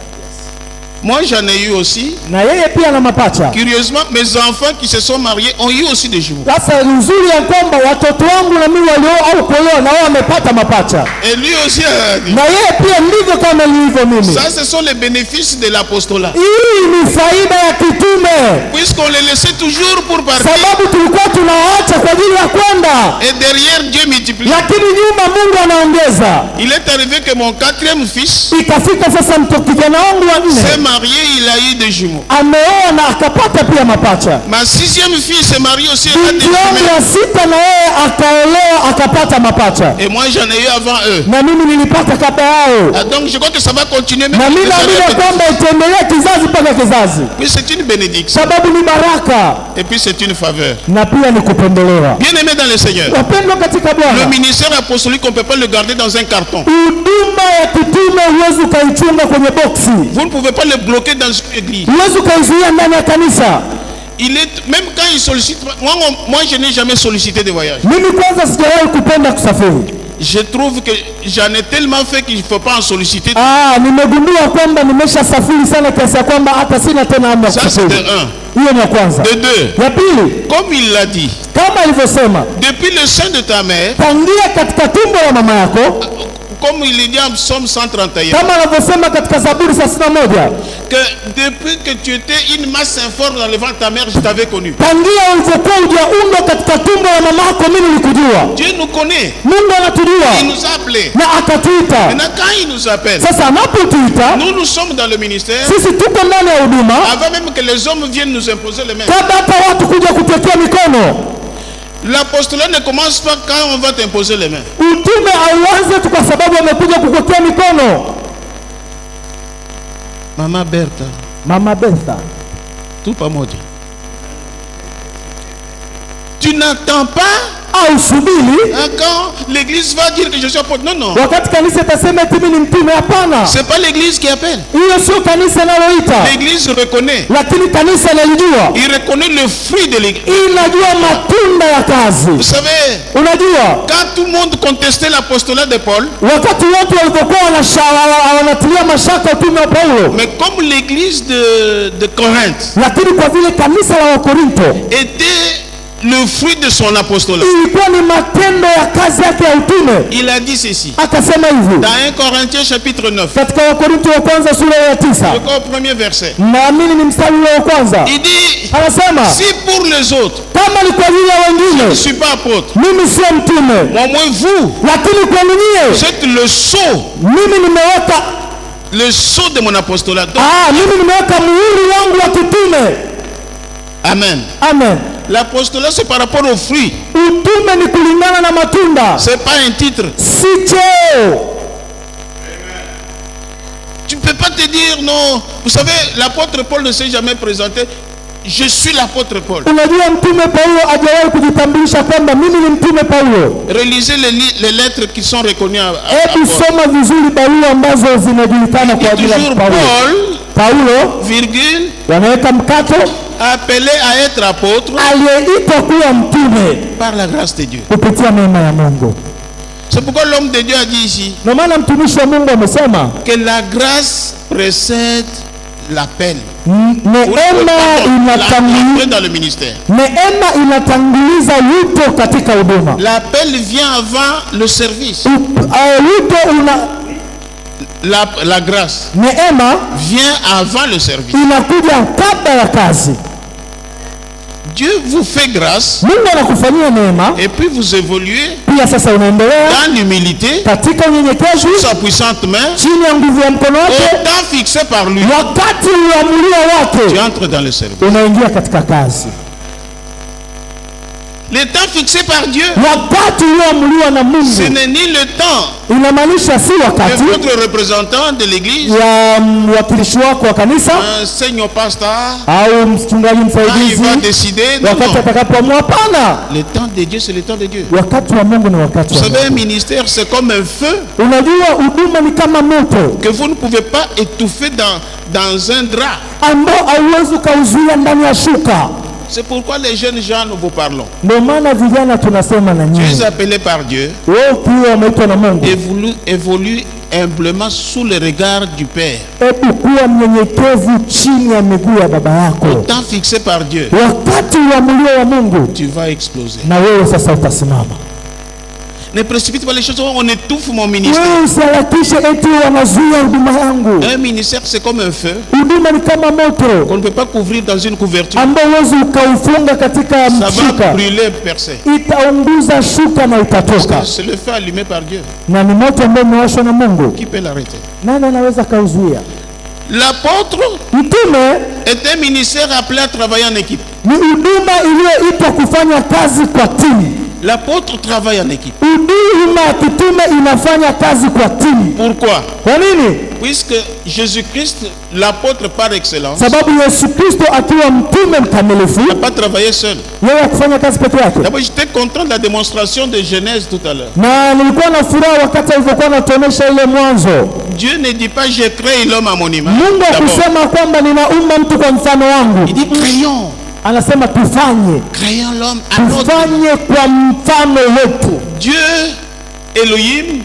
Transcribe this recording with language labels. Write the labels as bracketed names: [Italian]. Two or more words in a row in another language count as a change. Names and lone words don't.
[French] Moi j'en ai eu aussi. [Swahili] Na yeye pia na mapacha. [French] Curieusement, mes enfants qui se sont mariés ont eu aussi des jumeaux. [Swahili] Sasa nzuri ya kwamba watoto wangu na mimi walio au kuolewa na wao wamepata mapacha. [French] Et lui aussi a dit. [Swahili] Na yeye pia ndivyo kama nilivyo mimi. [French] Ça ce sont les bénéfices de l'apostolat. [Swahili] Hii ni faida ya kitume. [French] Puisqu'on les laissait toujours pour partir. [Swahili] Sababu tulikuwa tunawaacha kwa ajili ya kwenda. [French] Et derrière Dieu multiplie. [Swahili] Lakini nyuma Mungu anaongeza. [French] Il est arrivé que mon quatrième fils [Swahili] Ikafika sasa kijana wangu wa nne [French] marié, il a eu des jumeaux. [Swahili] Ameoa na akapata pia mapacha. [French] Ma sixième fille s'est mariée aussi, elle a des jumeaux. [Swahili] Sita na yeye akaolewa akapata mapacha. [French] Et moi j'en ai eu avant eux. [Swahili] Na mimi nilipata kabla yao. [French] Donc je crois que ça va continuer même. [Swahili] Na mimi naamini kwamba itaendelea kizazi mpaka kizazi. [French] Oui, c'est une bénédiction. [Swahili] Sababu ni baraka. [French] Et puis c'est une faveur. [Swahili] Na pia ni kupendelewa. [French] Bien-aimé dans le Seigneur. [Swahili] Wapendwa katika Bwana. [French] Le ministère apostolique on ne peut pas le garder dans un carton. [Swahili] Huduma ya kitume huwezi ukaichunga kwenye boksi. [French] Vous ne pouvez pas le bloquer dans une église. [Swahili] Huwezi ukaizuia ndani ya kanisa. [French] Il est même quand il sollicite, moi je n'ai jamais sollicité de voyage. [Swahili] Mimi kwanza sijawahi kupenda kusafiri. [French] Je trouve que j'en ai tellement fait qu'il ne faut pas en solliciter. [Swahili] Nimegundua kwamba nimeshasafiri sana kiasi ya kwamba hata sina tena hamu ya kusafiri. [French] Ça c'est de un. [Swahili] Hiyo ni ya kwanza. [French] De deux. [Swahili] Ya pili, [French] comme il l'a dit, [Swahili] kama alivyosema, [French] depuis le sein de ta mère, [Swahili] tangia katika tumbo la mama yako, [French] comme il dit en Psaume 131, [Swahili] kama alivyosema katika Zaburi 61, [French] que depuis que tu étais une masse informe dans le ventre de ta mère, je t'avais connu. [Swahili] Tangia ulivyokuwa hujaundwa katika tumbo la mama yako, mimi nilikujua. [French] Dieu nous connaît. [Swahili] Mungu anatujua. [French] Il nous a appelés. [Swahili] Na akatuita. [French] Maintenant quand il nous appelle, [Swahili] sasa anapotuita, [French] nous sommes dans le ministère. [Swahili] Sisi tuko ndani ya huduma. [French] Avant même que les hommes viennent nous imposer les mains. [Swahili] Kabla hata watu kuja kutuwekea mikono. [French] L'apostolat ne commence pas quand on va t'imposer les mains. [Swahili] Utume hauanze tu kwa sababu amekuja kukuwekea mikono. Mama Bertha. Mama Bertha. [French] Tout pas maudit. Tu n'attends pas [Swahili] au subiri [French] quand l'église va dire que je suis apôtre. Non, non. [Swahili] Wakati kanisa itasema eti mimi ni mtume, hapana. [French] C'est pas l'église qui appelle. [Swahili] Hiyo sio kanisa linaloita. [French] L'église reconnaît. [Swahili] Lakini kanisa linajua. [French] Il reconnaît le fruit de l'église. [Swahili] Inajua matunda ya kazi. [French] Vous savez, [Swahili] unajua [French] quand tout le monde contestait l'apostolat de Paul, [Swahili] wakati watu walipokuwa wanatilia mashaka utume wa Paulo, [French] mais comme l'église de Corinthe, [Swahili] lakini kwa vile kanisa la Wakorinto [French] était le fruit de son apostolat, [Swahili] ilikuwa ni matendo ya kazi yake ya utume, [French] il a dit ceci [Swahili] akasema hivi [French] dans 1 Corinthiens chapitre 9, [Swahili] katika Wakorinto wa kwanza sura ya 9, [French] au premier verset. [Swahili] Naamini ni mstari wa kwanza. [French] Il dit, [Swahili] anasema [French] si pour les autres, [Swahili] kama ni kwa ajili ya wengine, [French] je ne suis pas apôtre, [Swahili] mimi sio mtume, [French] au moins vous, [Swahili] lakini kwa ninyi, [French] vous êtes le sceau, [Swahili] mimi nimeweka [French] le sceau de mon apostolat. Donc, [Swahili] mimi nimeweka muhuri wangu wa kitume. Amen. Amen. [French] L'apostolat c'est par rapport aux fruits. [Swahili] Utume ni kulingana na matunda. [French] C'est pas un titre. [Swahili] Si cheo. [French] Tu peux pas te dire non. Vous savez, l'apôtre Paul ne s'est jamais présenté. Je suis l'apôtre Paul. [Swahili] Unajua mtume Paulo hajawahi kujitambulisha kwamba mimi ni mtume Paulo. [French] Relisez les lettres qui sont reconnues à [Swahili] Hebu soma vizuri barua ambazo zinajulikana kwa ajili ya Paulo. Paulo, virgule, wanaweka mkato, [French] appelé à être apôtre, [Swahili] aliyeitwa kuwa mtume [French] par la grâce de Dieu. [Swahili] Kupitia neema ya Mungu. [French] C'est pourquoi l'homme de Dieu a dit ici, [Swahili] na maana mtumishi wa Mungu amesema [French] que la grâce précède l'appel. Neema dans le ministère. [Swahili] Neema inatanguliza wito katika huduma. [French] L'appel vient avant le service. [Swahili] Wito una [French] la grâce neema vient avant le service. [Swahili] Inakuja kabla ya kazi. [French] Dieu vous fait grâce. [Swahili] Mungu anakufanyia neema. [French] Et puis vous évoluez. [Swahili] Pia sasa unaendelea [French] dans l'humilité. [Swahili] Katika unyenyekevu. [French] Sa puissante main. [Swahili] Chini ya nguvu ya mkono wake. [French] Au temps fixé par lui. [Swahili] Wakati uamuliwa wake. [French] Tu entres dans le service. [Swahili] Unaingia katika kazi. [French] Le temps fixé par Dieu, [Swahili] wakati ulioamuliwa na Mungu, [French] ce n'est ni le temps [Swahili] inamaanisha si de wakati [French] votre représentant de l'église, [Swahili] ya mwakilishi wako wa kanisa [French] un senior pasteur, [Swahili] au mchungaji [French] quand il [Swahili] msaidizi, [French] va décider. Non, wakati non. [Swahili] atakapoamua. Hapana, [French] Le temps de Dieu, c'est le temps de Dieu. [Swahili] wakati wa Mungu ni wakati Vous wa [French] savez, un Mungu. ministère, c'est comme un feu [Swahili] Unajua huduma ni kama moto [French] que vous ne pouvez pas étouffer dans un drap. [Swahili] ambao hauwezi ukauzuia ndani ya shuka. [French] C'est pourquoi les jeunes gens, nous vous parlons. [Swahili] Ndio maana vijana tunasema na [French] Tu es nyinyi, appelé par Dieu, [Swahili] wewe ukiwa umeitwa na Mungu, [French] évolue humblement sous le regard du Père. [Swahili] hebu kuwa mnyenyekevu chini ya miguu ya baba Au yako. [French] temps fixé par Dieu, [Swahili] Wakati uamuliwa wa Mungu, [French] tu vas exploser. [Swahili] na wewe sasa utasimama. [French] Ne précipite pas les choses, on étouffe mon ministère. [Swahili] Wewe usiharakishe eti wanazuia huduma yangu. [French] Un ministère, c'est comme un feu [Swahili] Huduma ni kama moto [French] qu'on ne peut pas couvrir dans une couverture. [Swahili] ambao huwezi ukaufunga katika [French] Ça va mshuka, brûler, percer. [Swahili] itaunguza shuka na itatoka. [French] C'est le feu allumé par Dieu. [Swahili] Na ni moto ambao umewashwa na Mungu. [French] Qui peut l'arrêter? [Swahili] Nani anaweza kauzuia? [French] L'apôtre [Swahili] Mtume [French] est un ministère appelé à travailler en équipe. [Swahili] ni huduma iliyoitwa kufanya kazi kwa timu. [French] L'apôtre travaille en équipe. [Swahili] Huduma ya kitume inafanya kazi kwa timu. [French] Pourquoi? [Swahili] Kwa nini? [French] Puisque Jésus-Christ, l'apôtre par excellence, [Swahili] Sababu Yesu Kristo akiwa mtume mkamilifu, [French] n'a pas travaillé seul. [Swahili] yeye akufanya kazi peke yake. [French] D'abord, j'étais content de la démonstration de Genèse tout à l'heure. [Swahili] Na nilikuwa na furaha wakati alivyokuwa anatuonesha ile mwanzo. [French] Dieu ne dit pas j'ai créé l'homme à mon image. Mungu D'abord, [Swahili] akusema kwamba ninaumba mtu kwa mfano wangu. [French] il dit créons. [Swahili] Anasema tufanye, [French] Créons l'homme à notre image. [Swahili] tufanye kwa mfano wetu. [French] Dieu, Elohim,